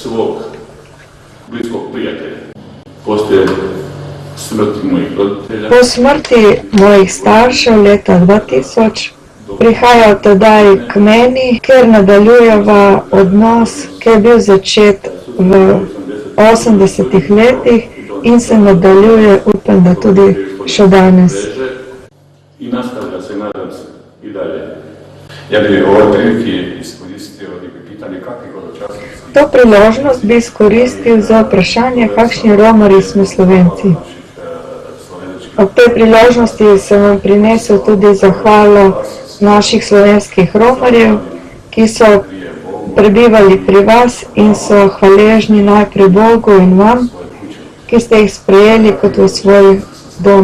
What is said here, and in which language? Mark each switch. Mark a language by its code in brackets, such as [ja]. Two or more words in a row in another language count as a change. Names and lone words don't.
[sl] Po smrti mojih staršev leta 2000 prihajal tedaj k meni, kjer nadaljujeva odnos, ki je bil začet v 80-ih letih in se nadaljuje, upam, da tudi še danes. [bs] I nastavlja se, nadam se, i dalje. Ja bi ovoj prilike iskoristio i pitanje kakvi hodočasnici. [sl] To priložnost bi izkoristil za vprašanje, kakšni Romarji smo Slovenci. Ob tej priložnosti sem vam prinesel tudi zahvalo naših slovenskih Romarjev, ki so prebivali pri vas in so hvaležni najprej Bogu in vam, ki ste jih sprejeli kot v svoj dom.